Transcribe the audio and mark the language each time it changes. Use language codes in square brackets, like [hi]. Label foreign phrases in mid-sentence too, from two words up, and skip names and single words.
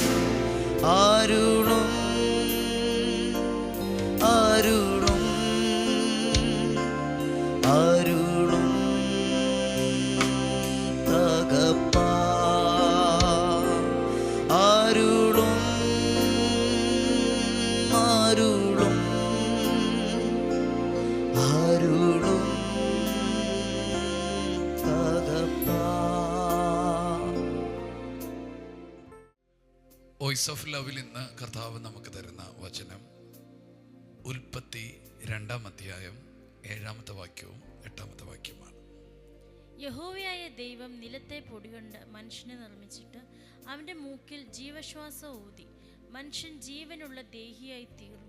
[ta] அருளும் அருளும் அருளும் தகப்பா, அருளும் அருளும் அருளும் தகப்பா. [en] voice of love [ml] ഇന്ന് കർത്താവ് നമുക്ക് തരുന്ന വചനം ഉൽപ്പത്തി 2-ാം അധ്യായം 7-ാമത്തെ വാക്യവും 8-ാമത്തെ വാക്യവുമാണ്. യഹോവയായ ദൈവം നിലത്തെ പൊടികൊണ്ട് മനുഷ്യനെ നിർമ്മിച്ചിട്ട് അവൻ്റെ മൂക്കിൽ ജീവശ്വാസം ഊതി മനുഷ്യൻ ജീവനുള്ള ദേഹിയായി തീർന്നു.